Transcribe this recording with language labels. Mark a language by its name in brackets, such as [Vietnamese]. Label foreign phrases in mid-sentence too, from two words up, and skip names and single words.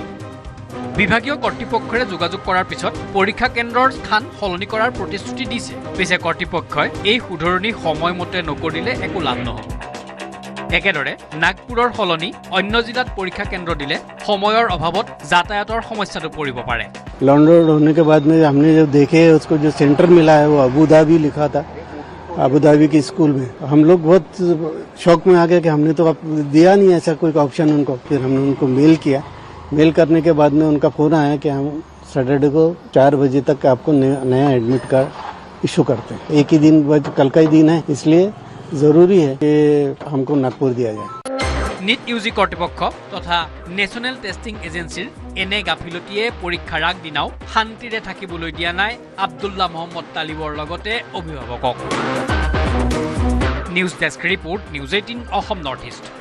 [Assamese] বিভাগীয় কৰ্তৃপক্ষৰে যোগাযোগ কৰাৰ পিছত পৰীক্ষা কেন্দ্ৰৰ স্থান সলনি কৰাৰ প্ৰতিশ্ৰুতি দিছে। পিছে কৰ্তৃপক্ষই এই শুধৰণি সময়মতে নকৰিলে একো লাভ নহ'ব। একেদৰে নাগপুৰৰ সলনি অন্য জিলাত পৰীক্ষা কেন্দ্ৰ দিলে সময়ৰ অভাৱত যাতায়াতৰ সমস্যাটো পৰিব পাৰে। [Hindi] लॉन्डर होने के बाद में हमने जब देखे उसको जो सेंटर मिला है वो अबू धाबी लिखा था, अबू धाबी के स्कूल में। हम लोग बहुत शौक में आ गए कि हमने तो अब दिया नहीं ऐसा कोई ऑप्शन उनको। फिर हमने उनको मेल किया मेल करने के बाद में उनका फ़ोन आया कि हम सैटरडे को 4 बजे तक आपको नया [English] admit card [Hindi] इशू करते हैं। एक ही दिन बाद कल का ही दिन है, इसलिए ज़रूरी है कि हमको नागपुर दिया जाए। [Assamese] নীট ইউজি কৰ্তৃপক্ষ তথা নেশ্যনেল টেষ্টিং এজেন্সিৰ এনে গাফিলতিয়ে পৰীক্ষাৰ আগদিনাও শান্তিৰে থাকিবলৈ দিয়া নাই আব্দুল্লাহ মহম্মদ তালিবৰ লগতে অভিভাৱকক। [English] News Desk Report, [Assamese] নিউজ 18 অসম নৰ্থ ইষ্ট।